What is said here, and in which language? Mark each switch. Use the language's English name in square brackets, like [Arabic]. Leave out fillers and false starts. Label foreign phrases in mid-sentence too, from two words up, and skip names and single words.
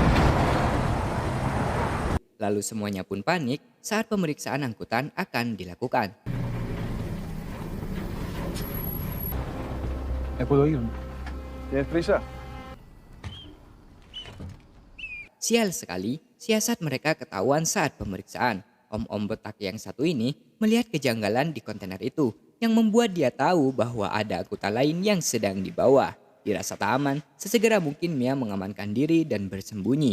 [Indonesian] Lalu semuanya pun panik saat pemeriksaan angkutan akan dilakukan. [Spanish] ¿Me puedo ir? ¿Tienes prisa? [Indonesian] Sial sekali, siasat mereka ketahuan saat pemeriksaan. Om-om botak yang satu ini melihat kejanggalan di kontainer itu yang membuat dia tahu bahwa ada angkutan lain yang sedang dibawa. Dirasa tak aman, sesegera mungkin Mia mengamankan diri dan bersembunyi.